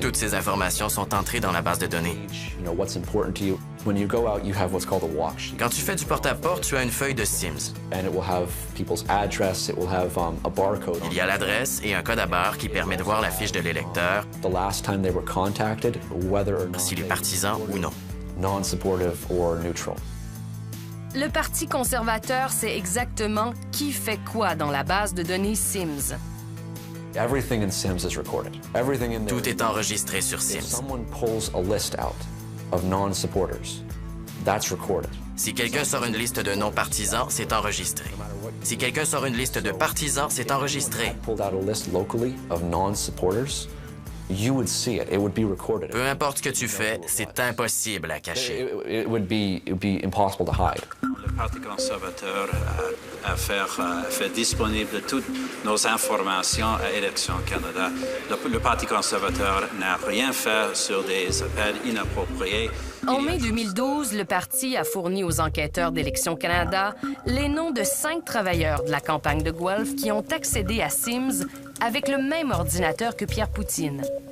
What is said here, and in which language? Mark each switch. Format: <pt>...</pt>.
<fr>Toutes ces informations sont entrées dans la base de données.</fr> <en>You know what's important to you. When you go out, you have what's called a walk sheet.</en> <fr>Quand tu fais du porte-à-porte, tu as une feuille de Sims.</fr> <en>And it will have people's address, it will have a barcode.</en> <fr>Il y a l'adresse et un code à barre qui permet de voir la fiche de l'électeur.</fr> <en>The last time they were contacted, whether or not</en> <fr>s'il est partisan ou non.</fr> <en>Non-supportive or neutral.</en> <fr>Le Parti conservateur sait exactement qui fait quoi dans la base de données Sims.</fr> <en>Everything in Sims is recorded. Everything in there.</en> <fr>Tout est enregistré sur Sims.</fr> <en>If someone pulls a list out of non-supporters, that's recorded.</en> <fr>Si quelqu'un sort une liste de non-partisans, c'est enregistré. Si quelqu'un sort une liste de partisans, c'est enregistré.</fr> <en>Pulled out a list locally of non-supporters, you would see it. It would be recorded.</en> <fr>Peu importe ce que tu fais, c'est impossible à cacher.</fr> <en>It would be impossible to hide.</en> <fr>Le Parti conservateur a fait disponible toutes nos informations à Élections Canada. Le Parti conservateur n'a rien fait sur des appels inappropriés. En mai 2012, le parti a fourni aux enquêteurs d'Élections Canada les noms de 5 travailleurs de la campagne de Guelph qui ont accédé à Sims avec le même ordinateur que Pierre Poutine.</fr>